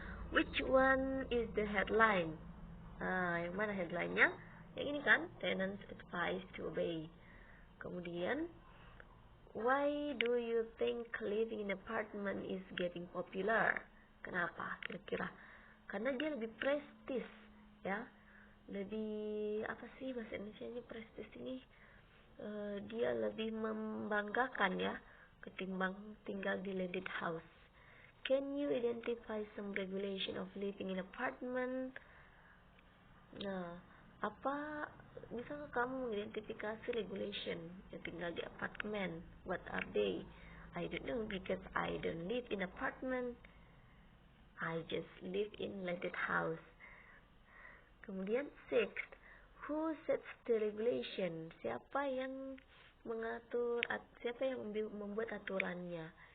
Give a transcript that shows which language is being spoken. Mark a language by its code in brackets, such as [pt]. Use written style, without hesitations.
[en] Which one is the headline? [id] Yang mana headline-nya? Yang ini kan, [en] tenants advised to obey. [id] Kemudian, [en] why do you think living in apartment is getting popular? [id] Kenapa kira-kira? Karena dia lebih prestis ya, lebih apa sih bahasa Indonesia ini prestis ini, dia lebih membanggakan ya ketimbang tinggal di landed house. [en] Can you identify some regulation of living in apartment? [id] Nah, apa bisa kamu mengidentifikasi regulation yang tinggal di apartemen? [en] What are they? I don't know because I don't live in apartment. I just live in landed house. [id] Kemudian [en] sixth, who sets the regulation? [id] Siapa yang mengatur, siapa yang membuat aturannya?